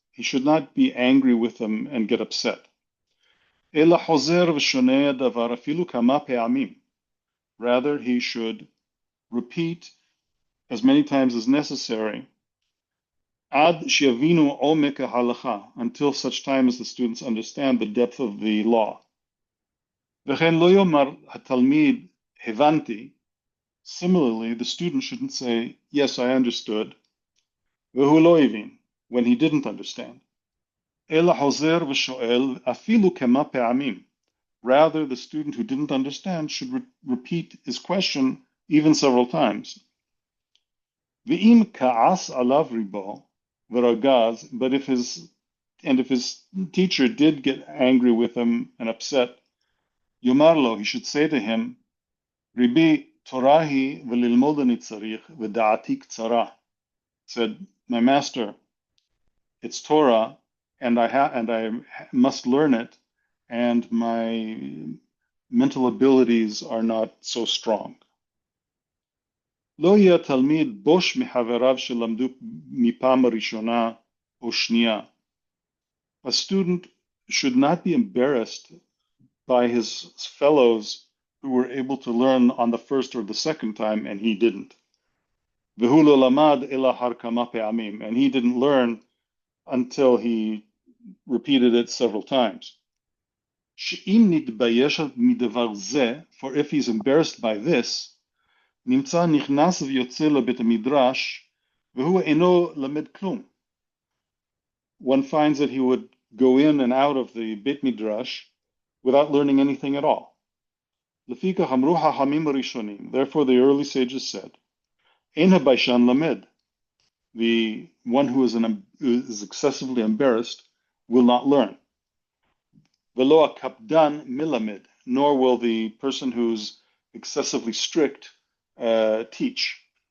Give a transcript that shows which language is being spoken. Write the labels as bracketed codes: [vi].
[en] He should not be angry with them and get upset. [he] Ela hozer v'shoneh davar afilu kama pe'amim. [en] Rather, he should repeat as many times as necessary [he] Ad שיבינו עומק ההלכה, [en] until such time as the students understand the depth of the law. [he] וכן לא יאמר התלמיד הבנתי. [en] Similarly, the student shouldn't say, yes, I understood, [he] והוא לא הבין, [en] when he didn't understand. [he] אלא חוזר ושואל אפילו כמה פעמים. [en] Rather, the student who didn't understand should repeat his question even several times. [he] ואם כעס עליו ריבו ורגז, [en] but if his teacher did get angry with him and upset, [he] יאמר לו, [en] he should say to him, [he] ריבי תורה היא וללמוד אני צריך ודעתי קצרה. [en] Said, my master, it's Torah, and I must learn it, and my mental abilities are not so strong. [he] לא יהיה תלמיד בוש מחבריו שלמדו מפעם ראשונה או שנייה. [en] A student should not be embarrassed by his fellows who were able to learn on the first or the second time and he didn't. [he] והוא לא למד אלא אחר כמה פעמים, [en] and he didn't learn until he repeated it several times. [he] שאם נתבייש מדבר זה, [en] for if he's embarrassed by this, [he] נמצא נכנס ויוצא לבית המדרש, והוא אינו למד כלום. [en] One finds that he would go in and out of the Beit Midrash without learning anything at all. [he] לפיכך אמרו החכמים הראשונים, [en] therefore the early sages said, [he] אין הביישן למד. [en] The one who is excessively embarrassed will not learn. [he] Velo kapdan milamed, [en] nor will the person who's excessively strict teach.